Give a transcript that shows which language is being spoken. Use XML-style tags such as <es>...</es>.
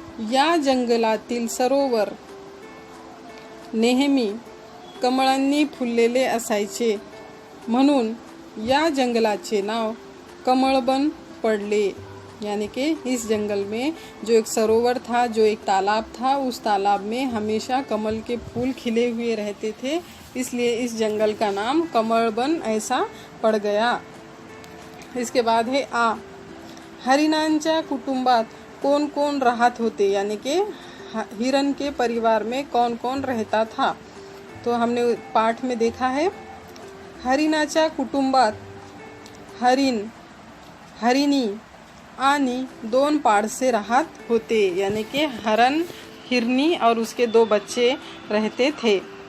<mr>या जंगलातील सरोवर नेहमी कमळांनी फुललेले असायचे, म्हणून या जंगलाचे नाव कमलबन पड़ले,</mr> <hi>यानी कि इस जंगल में जो एक सरोवर था, जो एक तालाब था, उस तालाब में हमेशा कमल के फूल खिले हुए रहते थे, इसलिए इस जंगल का नाम कमलबन ऐसा पड़ गया। इसके बाद है आ,</hi> <mr>हरिणांच्या कुटुंबात कोण कोण राहत होते,</mr> <hi>यानी कि हिरन के परिवार में कौन कौन रहता था? तो हमने पाठ में देखा है,</hi> <mr>हरिणाच्या कुटुंबात हरिण, हरिणी आणि 2 पाडसे राहत होते,</mr> <hi>यानी कि हरण, हिरनी और उसके 2 बच्चे रहते थे।</hi>